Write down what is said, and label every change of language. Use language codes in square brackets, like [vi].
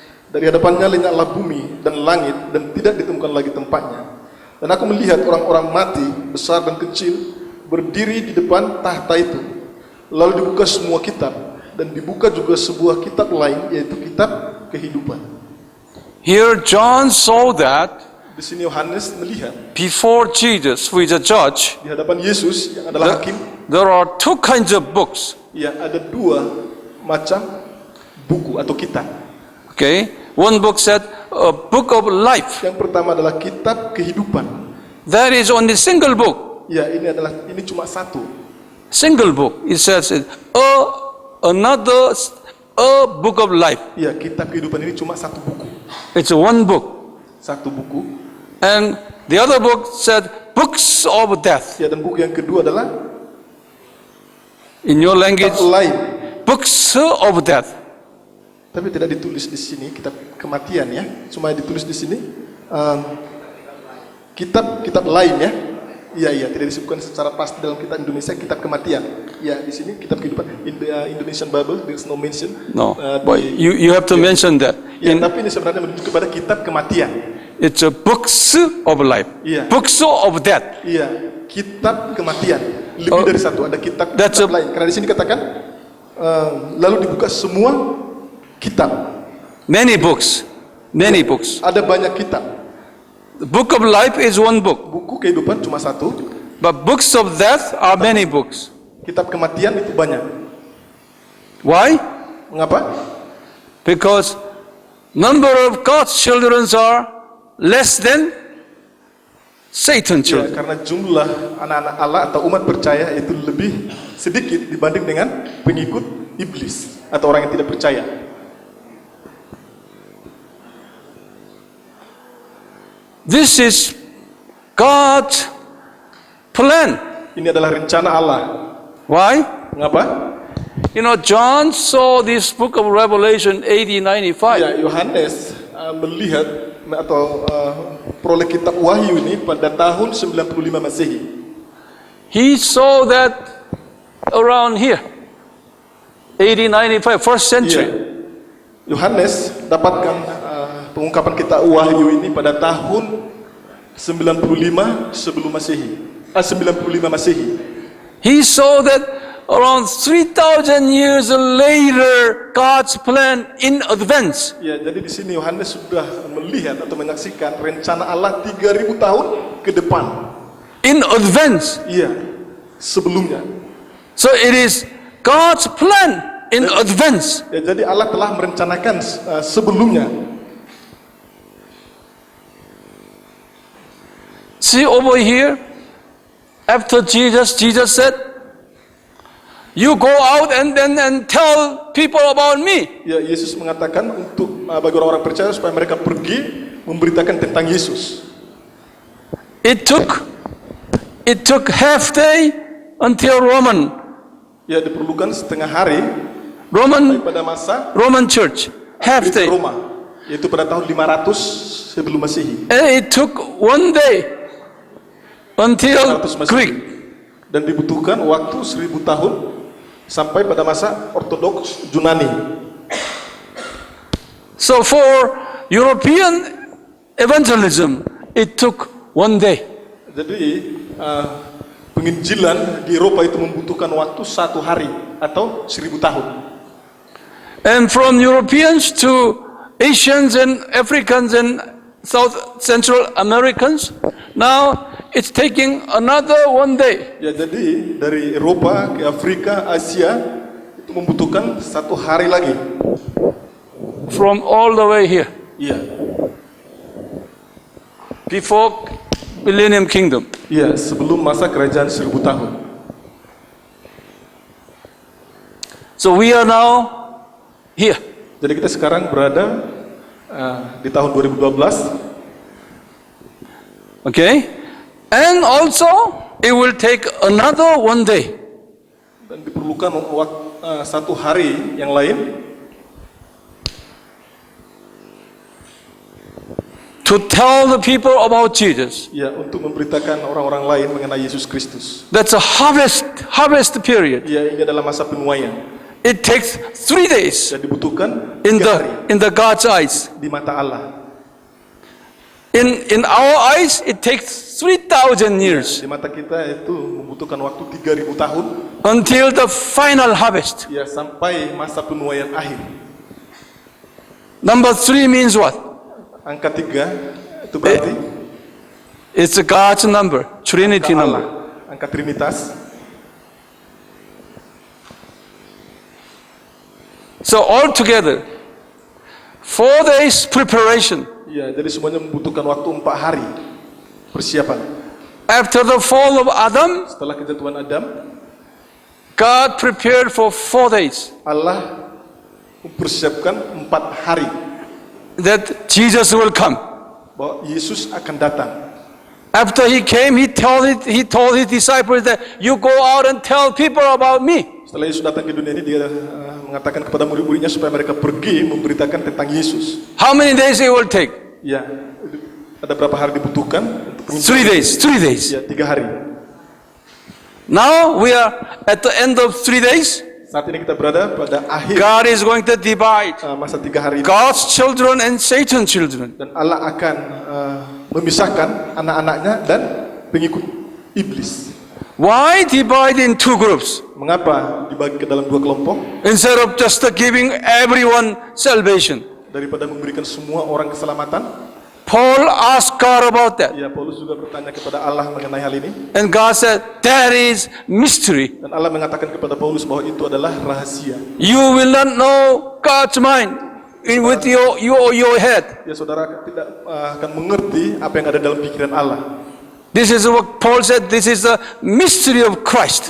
[id] Dari hadapannya lenyaplah bumi dan langit dan tidak ditemukan lagi tempatnya. Dan aku melihat orang-orang mati, besar dan kecil, berdiri di depan tahta itu. Lalu dibuka semua kitab, dan dibuka juga sebuah kitab lain, yaitu kitab kehidupan. [en] Here John saw that [id] Di sini Yohanes melihat [en] before Jesus, who is a judge, [id] di hadapan Yesus yang adalah hakim, [en] there are two kinds of books. [id] ya ada dua macam buku atau kitab. [en] Okay? One book said a book of life. [id] Yang pertama adalah kitab kehidupan. [en] That is only single book. [id] Ya, ini cuma satu. [en] Single book. It says another book of life. [id] Ya, kitab kehidupan ini cuma satu buku. [en] It's one book. [id] Satu buku. [en] And the other book said books of death. [id] Ya, dan buku yang kedua adalah [en] In your language, [id] kitab lain. [en] books of death. [id] Tapi tidak ditulis di sini kitab kematian ya. Cuma ditulis di sini kitab lain ya. Iya, tidak disebutkan secara pasti dalam kitab Indonesia kitab kematian. Ya, di sini kitab kehidupan. [en] In the Indonesian Bible there is no mention. No, but you have to mention that. [id] Ya, tapi ini sebenarnya menunjuk kepada kitab kematian. [en] It's a books of life. Yeah. Books of death. [id] Iya, kitab kematian. Lebih dari satu, ada kitab lain. Karena di sini katakan lalu dibuka semua kitab. [en] Many books. Many books. [id] Ada banyak kitab. [en] The book of life is one book. [id] Buku kehidupan cuma satu. [en] But books of death are many books. [id] Kitab kematian itu banyak. [en] Why? [id] Mengapa? [en] Because number of God's children are less than Satan [id] Ya, [en] children. [id] karena jumlah anak-anak Allah atau umat percaya itu lebih sedikit dibanding dengan pengikut iblis atau orang yang tidak percaya. [en] This is God's plan. [id] Ini adalah rencana Allah. [en] Why? [id] Mengapa? [en] You know, John saw this book of Revelation AD 95. [id] Ya, Yohanes melihat atau peroleh kitab Wahyu ini pada tahun 95 Masehi. [en] He saw that around here. AD 95, first century. [id] Iya. Yohanes dapatkan pengungkapan kitab Wahyu ini pada tahun 95 sebelum Masehi. 95 Masehi. [en] He saw that around 3,000 years later, God's plan in advance. [id] Ya, jadi di sini Yohanes sudah melihat atau menyaksikan rencana Allah 3000 tahun ke depan. [en] In advance. [id] Iya, sebelumnya. [en] So it is God's plan in advance. [id] Ya, jadi Allah telah merencanakan sebelumnya. [en] See over here, after Jesus said, "You go out and tell people about me." [id] Ya, Yesus mengatakan untuk bagi orang-orang percaya supaya mereka pergi memberitakan tentang Yesus. [en] It took half day until [id] Ya, diperlukan setengah hari pada masa [en] Roman Church, half day. [id] Roma, yaitu pada tahun 500 sebelum Masehi. [en] And it took 1 day until [id] 500 Masehi. [en] Greek. [id] Dan dibutuhkan waktu 1000 tahun sampai pada masa Ortodoks Yunani. [en] So for European evangelism, it took 1 day. [id] Jadi penginjilan di Eropa itu membutuhkan waktu 1 hari atau 1000 tahun. [en] And from Europeans to Asians and Africans and South Central Americans, now it's taking another 1 day. [id] Ya, jadi dari Eropa ke Afrika, Asia itu membutuhkan 1 hari lagi. [en] From all the way here, [id] Iya. [en] before Millennium Kingdom. [id] Iya, sebelum masa kerajaan 1000 tahun. [en] So we are now here. [id] Jadi kita sekarang berada di tahun 2012. [en] Okay? And also, it will take another 1 day. [id] Dan diperlukan 1 hari yang lain [en] to tell the people about Jesus. [id] ya, untuk memberitakan orang-orang lain mengenai Yesus Kristus. [en] That's a harvest period. [id] Ya, ini adalah masa penuaian. [en] It takes 3 days [id] Dan dibutuhkan [en] in [id] 3 hari [en] the God's eyes. [id] di mata Allah. [en] In our eyes, it takes 3,000 years [id] Di mata kita itu membutuhkan waktu 3000 tahun [en] until the final harvest. [id] ya, sampai masa penuaian akhir. [en] Number 3 means what? [id] Angka 3 itu berarti [en] It's God's number, Trinity [id] angka Allah, [en] number. [id] angka Trinitas. [en] So altogether, 4 days preparation. [id] Ya, jadi semuanya membutuhkan waktu 4 hari persiapan. [en] After the fall of Adam, [id] Setelah kejatuhan Adam, [en] God prepared for 4 days [id] Allah mempersiapkan 4 hari [en] that Jesus will come. [id] bahwa Yesus akan datang. [en] After he came, he told his disciples that you go out and tell people about me. [id] Setelah Yesus datang ke dunia ini, dia mengatakan kepada murid-muridnya supaya mereka pergi memberitakan tentang Yesus. [en] How many days it will take? [id] Ya, ada berapa hari dibutuhkan untuk [en] 3 days. 3 days. [id] Ya, 3 hari. [en] Now we are at the end of 3 days. [id] Saat ini kita berada pada akhir [en] God is going to divide [id] masa 3 hari ini. [en] God's children and Satan's children. [id] Dan Allah akan memisahkan anak-anaknya dan pengikut iblis. [en] Why divide in 2 groups [id] Mengapa dibagi ke dalam 2 kelompok? [en] instead of just giving everyone salvation? [id] Daripada memberikan semua orang keselamatan. [en] Paul asked God about that. [id] Ya, Paulus juga bertanya kepada Allah mengenai hal ini. [en] And God said, that is mystery. [id] Dan Allah mengatakan kepada Paulus bahwa itu adalah rahasia. [en] You will not know God's mind with your head. [id] Ya, saudara tidak akan mengerti apa yang ada dalam pikiran Allah. [en] This is what Paul said, this is the mystery of Christ.